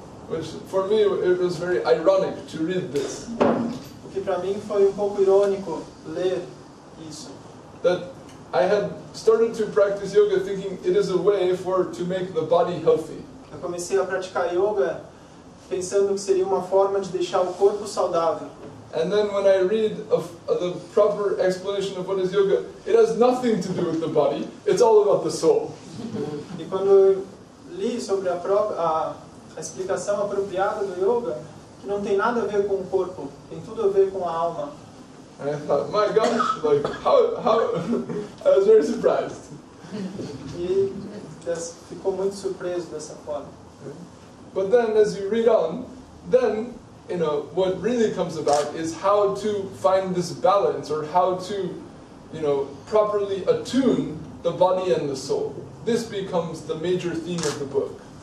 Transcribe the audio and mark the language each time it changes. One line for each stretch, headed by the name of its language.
English: Which, for me, it was very ironic to read this.
Portuguese: O que para mim foi um pouco irônico ler isso.
English: That I had started to practice yoga thinking it is a way to make the body healthy.
Portuguese: Eu comecei a praticar yoga pensando que seria uma forma de deixar o corpo saudável.
English: And then when I read the proper explanation of what is yoga, it has nothing to do with the body, it's all about the soul.
Portuguese: E quando eu li sobre a explicação apropriada do yoga, que não tem nada a ver com o corpo, tem tudo a ver com a alma.
English: And I thought, my gosh, like how I was very surprised.
Portuguese: E ficou muito surpreso dessa forma.
English: But then as you read on, then what really comes about is how to find this balance, or how to, properly attune the body and the soul. This becomes the major theme of the book.